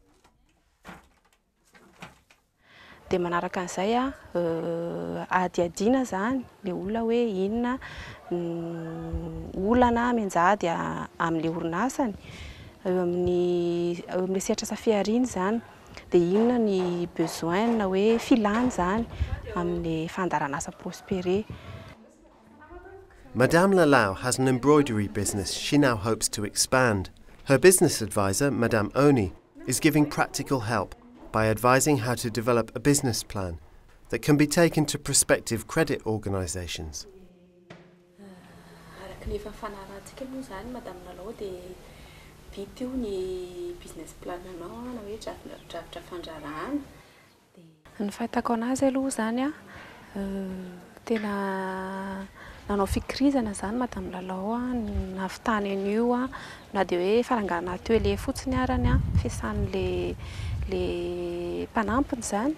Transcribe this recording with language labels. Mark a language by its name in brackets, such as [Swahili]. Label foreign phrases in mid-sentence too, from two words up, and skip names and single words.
[Malagasy] Dia manaraka an'izay adiadiana zany le olona hoe inona olana mianjady amin'le orinasany eo amin'ny sehatra asa fiariana zany. Dia inona ny besoin na hoe filàny zany amin'ny fandaran'asa Prosperer. [English] Madame Lalau has an embroidery business she now hopes to expand. Her business advisor, Madame Oni, is giving practical help by advising how to develop a business plan that can be taken to prospective credit organisations. [Malagasy] Ny fahitako anazy aloha zany tena nanao fikirizana zany Madame Lalau nahavitany an'io na dia hoe farangana atelier fotsiny arany fiasan'le mpanampiny zany.